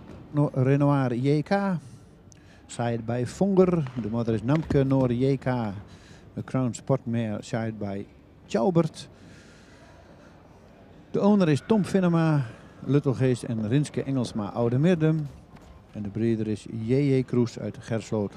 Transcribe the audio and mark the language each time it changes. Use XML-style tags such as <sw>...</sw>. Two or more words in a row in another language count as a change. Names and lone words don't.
<en>Renoir JK. Side by Vonger.</en> <nl>De moeder is Namke Noor JK. De Crown Sportmare</nl> <en>side by</en> <nl>Tjaubert. De owner is Tom Vinnema, Luttelgeest en Rinske Engelsma Oude Mirdum. En de breeder is J.J. Kroes uit Gersloot.</nl>